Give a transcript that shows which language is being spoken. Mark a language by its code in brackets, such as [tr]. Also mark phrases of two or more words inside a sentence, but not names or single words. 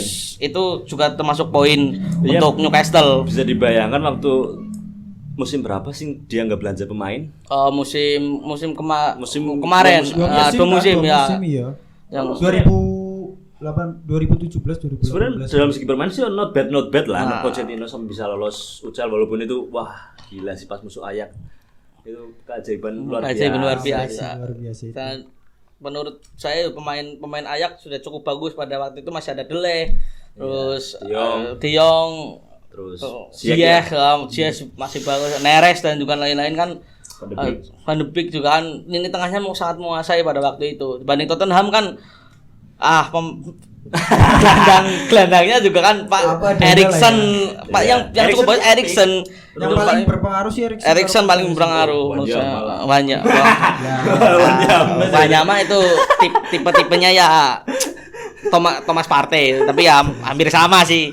[id] Itu juga termasuk poin untuk Newcastle. Bisa dibayangkan waktu musim berapa sih dia nggak belanja pemain? Musim kemarin. Dua musim ya. Yang 2017 2018. Sebenarnya dalam segi bermain sih [en] not bad [id] lah. Pochettino sampai bisa lolos UCL walaupun itu wah gila sih pas musuh Ajax. Itu keajaiban luar biasa. Dan menurut saya pemain Ajax sudah cukup bagus pada waktu itu. Masih ada Dele, terus De Jong, terus Ziyech masih bagus, Neres dan juga lain-lain kan. Van de Beek juga kan, ini tengahnya sangat menguasai pada waktu itu. Dibanding Tottenham kan gelandangnya juga kan Pak Eriksen, Pak yang cukup bagus Eriksen. Yang paling berpengaruh sih Eriksen paling berpengaruh banyak. Banyak mah itu tipe-tipenya ya Thomas Partey, tapi ya hampir sama sih.